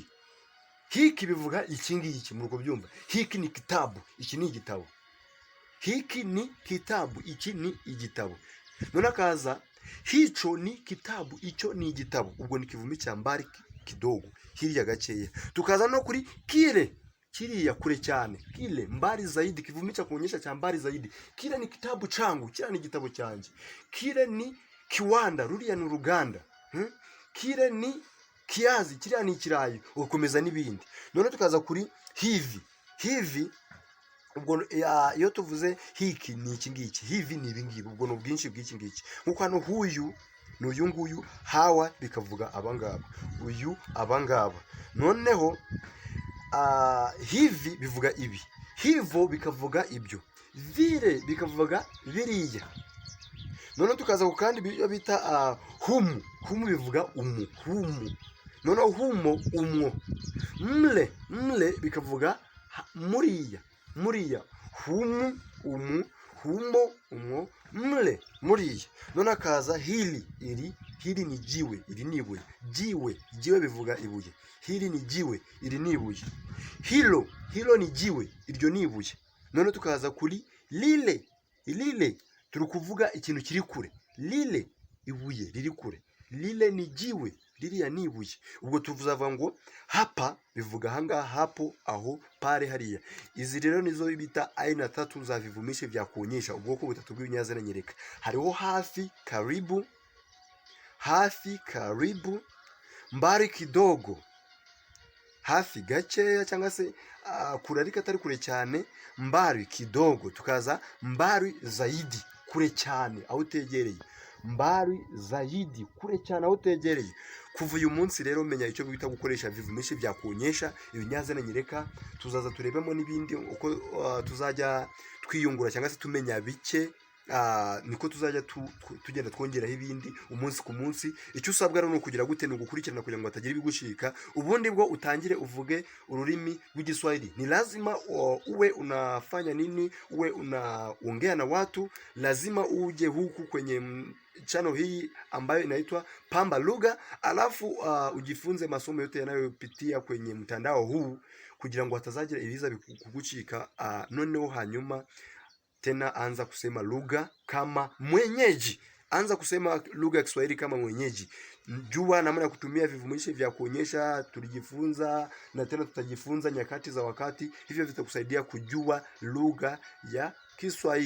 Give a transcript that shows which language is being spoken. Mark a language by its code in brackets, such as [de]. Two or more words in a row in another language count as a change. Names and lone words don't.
[rw] Hiki bivuga iki ngiki, muruko byumva. [sw] Hiki ni kitabu, [rw] iki ni igitabo. [sw] Hiki ni kitabu, [rw] iki ni igitabo. None akaza [sw] hicho ni kitabu, [rw] icyo ni igitabo. Ubwo ni kivumi cya [sw] mbali kidogo, [rw] hirya gakeya. Tukaza no kuri kile, kiriya kure cyane. [sw] Kile mbali zaidi, kivumi cha kuonyesha cha mbali zaidi. Kile ni kitabu changu, kile ni [rw] gitabo cyanjye. [sw] Kile ni kiwanda, [rw] ruriya ni uruganda. [sw] Kile ni kiazi, [rw] kiriya ni ikirayi. Ukomeza n'ibindi. None tukaza kuri hivi. Hivi ubwo iyo tuvuze hiki ni iki ngiki, hivi ni ibi ngibi. Ubwo no bwinshi bw'iki ngiki. Nkuko hano huyu ni uyu nguyu, hawa bikavuga abangaba, uyu abangaba. Noneho hivi bivuga ibi, hivo bikavuga ibyo, vile bikavuga biriya. None tukaza ku kandi bita humu. Humu bivuga umu, humu. None humo, umwo. Mle bikavuga muriya, muriya. Humu, umu, humo, umwo, mle, muriya. None akaza hili, iri. [sw] Hili ni jiwe, [rw] iri ni ibuye. Jiwe bivuga ibuye. [sw] Hili ni jiwe, [rw] iri ni ibuye. [sw] Hilo ni jiwe, [rw] iryo ni ibuye. None tukaza kuri lile. Turi kuvuga ikintu kiri kure. Lile, ibuye riri kure. [sw] Lile ni jiwe, [rw] ririya ni ibuye. Ubwo tuvuzavuga ngo hapa bivuga ahangaha, hapo, aho, pale, hariya. Izi rero nizo bita [sw] aina tatu za vivumishi vya kuonyesha, [rw] ubwoko butatu bw'ibinyazina nyereka. Hariho hafi, karibu. Hafi, [sw] karibu. Mbali kidogo, [rw] hafi gakeya cyangwa se kure ariko atari kure cyane. [sw] Mbali kidogo. Tukaza mbali zaidi, [rw] kure cyane aho utegereye, [sw] mbali zaidi, [rw] kure cyane aho utegereye. Kuva uyu munsi rero menya icyo bita gukoresha [sw] vivumishi vya kuonyesha [rw] ibinyazina nyereka. Tuzaza turebemo n'ibindi uko tuzajya twiyungura cyangwa se tumenya bike. Niko tuzajya tugenda twongeraho ibindi umunsi ku munsi. Icyo usabwa rero kugira gute no gukurikirana kugira ngo atagira ibigushika, ubundi bwo utangire uvuge ururimi rw'Igiswahili. [sw] Ni lazima uwe unafanya nini, uwe unaongea na watu, lazima uje huku kwenye channel hii ambayo inaitwa Pamba Lugha, alafu ujifunze masomo yote yanayopitia kwenye mtandao huu [rw] kugira ngo atazagira ibiza kugucika. [sw] Noneho hanyuma tena anza kusema lugha kama mwenyeji. Anza kusema lugha ya Kiswahili kama mwenyeji. Jua namna ya kutumia vivumishi vya kuonyesha tulijifunza, na tena tutajifunza nyakati za wakati. Hivyo vitakusaidia kujua lugha ya Kiswahili.